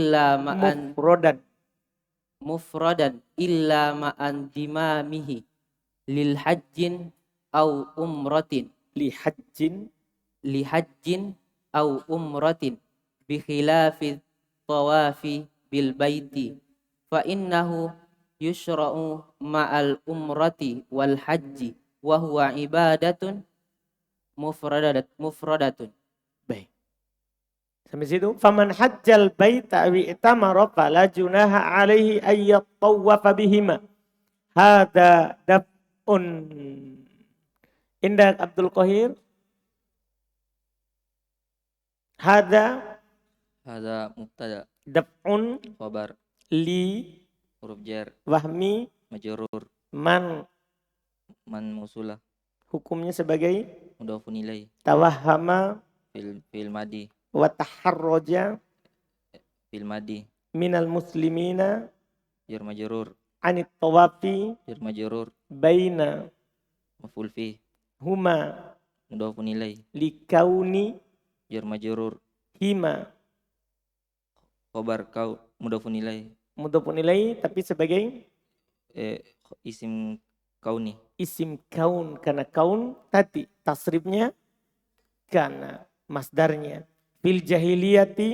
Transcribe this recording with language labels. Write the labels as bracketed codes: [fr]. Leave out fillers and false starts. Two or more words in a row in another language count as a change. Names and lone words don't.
[ar] إلا مع ضمامه للحج أو عمرة لحج أو عمرة بخلاف الطواف بالبيت فإنه يشرع مع العمرة والحج وهو عبادة مفردة. [id] Baik. Sampai situ. [ar] فمن حج البيت أو اعتمر فلا جناح عليه أن يطوف بهما. هذا دفع. عند عبد القاهر. Hada mubtada. daf'un Khabar. li حرف جر. wahmi Majrur. man. من موصولة. [id] Hukumnya sebagai [ar] مضاف إليه. tawahhama فعل ماض. وتحرج فعل ماض. من المسلمين جار مجرور. عن الطواف جار مجرور. baina مفعول فيه. huma مضاف إليه. likauni جار مجرور. hima. خبر كون مضاف إليه. مضاف إليه [id] tapi sebagai [ar] اسم كوني. اسم كون, [id] karena kaun tadi tasrifnya karena masdarnya [ar] في الجاهلية